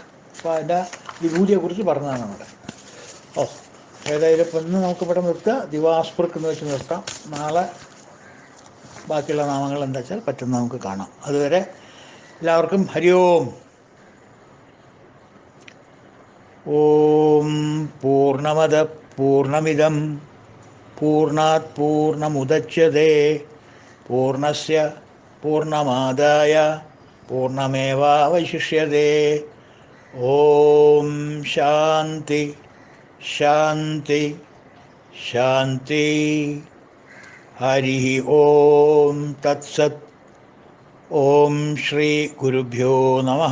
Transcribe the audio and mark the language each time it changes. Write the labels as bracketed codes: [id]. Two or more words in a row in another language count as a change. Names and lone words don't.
[ml] അപ്പോൾ അതിൻ്റെ വിഭൂതിയെക്കുറിച്ച് പറഞ്ഞതാണ് അവിടെ. ഓ, ഏതായാലും ഇപ്പം ഇന്ന് നമുക്ക് ഇവിടെ നിർത്തുക. ദിവാസ്പൃക് എന്ന് വെച്ച് നിർത്താം. നാളെ ബാക്കിയുള്ള നാമങ്ങൾ എന്താ വെച്ചാൽ പറ്റുന്ന നമുക്ക് കാണാം. അതുവരെ എല്ലാവർക്കും [sa] ഹരി ഓം. ഓം പൂർണ്ണമദ പൂർണ്ണമിദം പൂർണ്ണാത് പൂർണ്ണമുദച്യതേ പൂർണ്ണസ്യ പൂർണ്ണമാദായ പൂർണ്ണമേവാവശിഷ്യതേ. ഓം ശാന്തി ശാന്തി ശാന്തി. ഹരി ഓം തത്സത്. ഓം ശ്രീ ഗുരുഭ്യോ നമഃ.